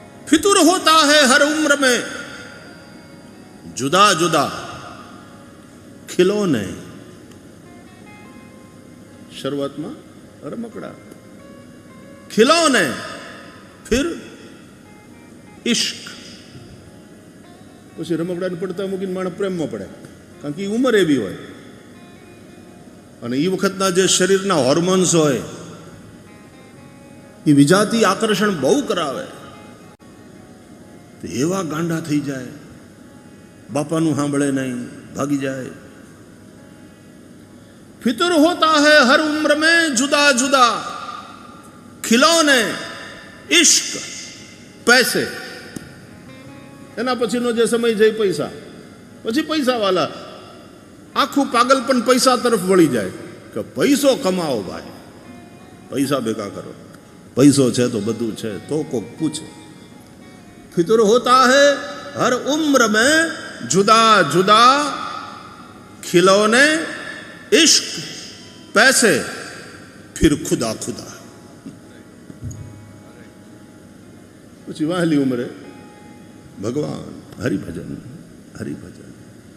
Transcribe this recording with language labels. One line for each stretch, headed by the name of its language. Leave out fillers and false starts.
Hindi: फितुर होता है हर उम्र में जुदा जुदा खिलौने। शुरुआत में रमकड़ा, खिलौने, फिर इश्क।
Gujarati: પછી રમકડાને પડતા મૂકીને માણસ પ્રેમમાં પડે, કારણ કે એ ઉંમર એવી હોય અને એ વખતના જે શરીરના હોર્મોન્સ હોય એ વિજાતી આકર્ષણ બહુ કરાવે, એવા ગાંડા થઈ જાય, બાપાનું સાંભળે નહીં, ભાગી જાય।
Hindi: फितुर होता है हर उम्र में जुदा जुदा खिलौने इश्क पैसे।
Gujarati: એના પછીનો જે સમય જાય પૈસા, પછી પૈસાવાળા આખું પાગલપણ પૈસા તરફ વળી જાય કે પૈસો કમાઓ ભાઈ, પૈસા ભેગા કરો, પૈસો છે તો બધું છે, તો કોક પૂછે।
Hindi: फितुर होता है हर उम्र में जुदा जुदा खिलौने इश्क पैसे फिर खुदा खुदा।
Gujarati: પછી વહાલી ઉંમરે ભગવાન, હરિભજન, હરિભજન।